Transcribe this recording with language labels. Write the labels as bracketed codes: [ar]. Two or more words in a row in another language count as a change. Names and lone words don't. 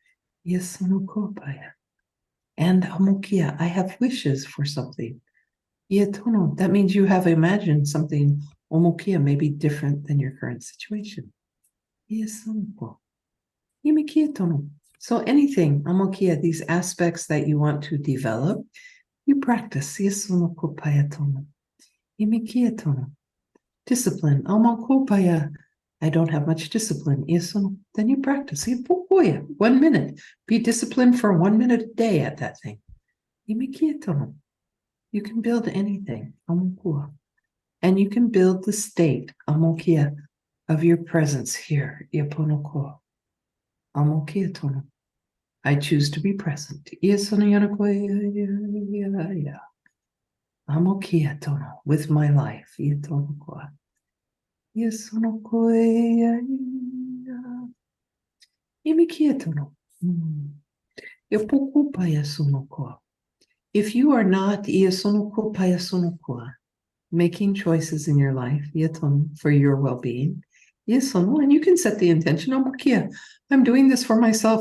[en] And I have wishes for something. That means you have imagined something maybe different than your current situation. So anything, Amokia, these aspects that you want to develop, you practice. Yesono kopaya tono. Imikia tono. Discipline. Amakopaya. I don't have much discipline. Yesono. Then you practice. 1 minute. Be disciplined for 1 minute a day at that thing. Imikia tono. You can build anything. Amokua. And you can build the state, Amokia, of your presence here. Yaponoko. Amokia tono. I choose to be present. Amokia tono with my life. If you are not making choices in your life for your well-being, and you can set the intention, I'm doing this for myself.